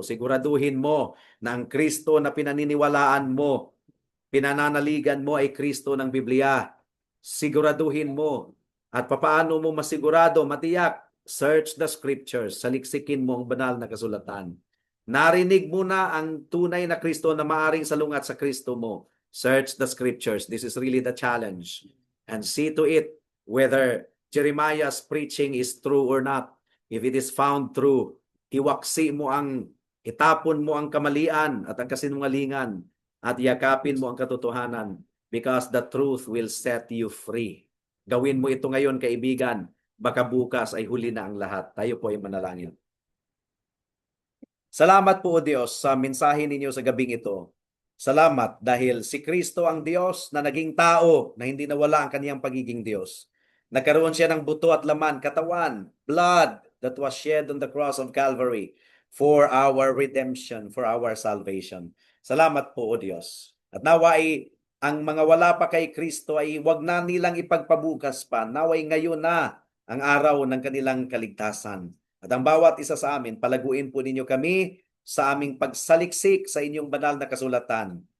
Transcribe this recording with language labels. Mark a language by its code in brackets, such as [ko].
[tl] Siguraduhin mo na ang Kristo na pinaniniwalaan mo, pinananaligan mo ay Kristo ng Biblia. Siguraduhin mo. At papaano mo masigurado, matiyak, [en] search the scriptures, [tl] saliksikin mo ang banal na kasulatan. Narinig mo na ang tunay na Kristo na maaring salungat sa Kristo mo. [en] Search the scriptures. This is really the challenge. And see to it whether Jeremiah's preaching is true or not. If it is found true, [tl] itapon mo ang kamalian at ang kasinungalingan at yakapin mo ang katotohanan [en] because the truth will set you free. [tl] Gawin mo ito ngayon, kaibigan. Baka bukas ay huli na ang lahat. Tayo po ay manalangin. Salamat po, O Diyos, sa mensahe ninyo sa gabing ito. Salamat dahil si Kristo ang Diyos na naging tao na hindi nawala ang kaniyang pagiging Diyos. Nagkaroon siya ng buto at laman, katawan, [en] blood that was shed on the cross of Calvary for our redemption, for our salvation. [tl] Salamat po, O Diyos. At naway ang mga wala pa kay Kristo ay wag na nilang ipagpabukas pa. Naway ngayon na ang araw ng kanilang kaligtasan. At ang bawat isa sa amin, palaguin po ninyo kami sa aming pagsaliksik sa inyong banal na kasulatan.